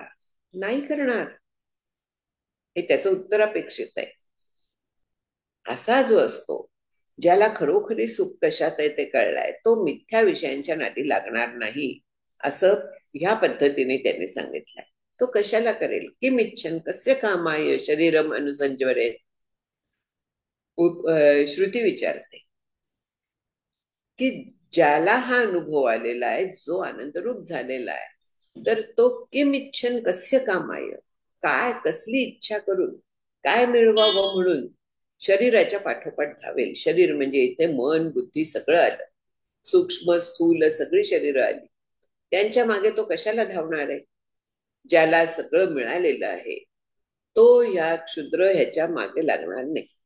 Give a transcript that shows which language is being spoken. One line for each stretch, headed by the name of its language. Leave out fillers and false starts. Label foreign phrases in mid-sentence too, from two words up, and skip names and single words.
Marathi: नाही करणार, हे त्याचं उत्तर अपेक्षित आहे. असा जो असतो, ज्याला खरोखरी सुख कशात आहे ते कळलाय, तो मिथ्या विषयांच्या नादी लागणार नाही, असं ह्या पद्धतीने त्यांनी सांगितलंय. तो कशाला करेल?
Sanskrit: किम इच्छन कस्य कामाय शरीरम अनुसंजवरे.
Marathi: श्रुती विचारते की ज्याला हा अनुभव आलेला आहे, जो आनंदरूप झालेला आहे, तर तो
Sanskrit: किम इच्छन कस्य कामाय,
Marathi: काय कसली इच्छा करून काय मिळवावं म्हणून शरीराच्या पाठोपाठ धावेल. शरीर म्हणजे इथे मन बुद्धी सगळं आलं, सूक्ष्म स्थूल सगळी शरीर आली, त्यांच्या मागे तो कशाला धावणार आहे? ज्याला सगळं मिळालेलं आहे तो ह्या क्षुद्र ह्याच्या मागे लागणार नाही.